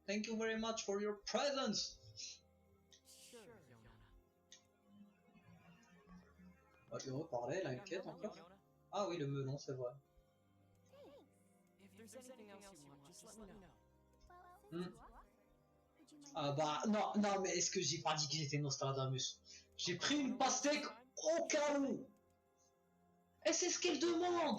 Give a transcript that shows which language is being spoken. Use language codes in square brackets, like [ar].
[en] Thank you very much for your presence. Sure, Yona. [fr] On va lui reparler, elle a une quête encore. Ah oui, le melon, c'est vrai. [en] If there's anything else you want, just let me know. [fr] Ah bah, non, mais est-ce que j'ai pas dit que j'étais Nostradamus? J'ai pris une pastèque. Au cas où. Et c'est ce qu'elle demande.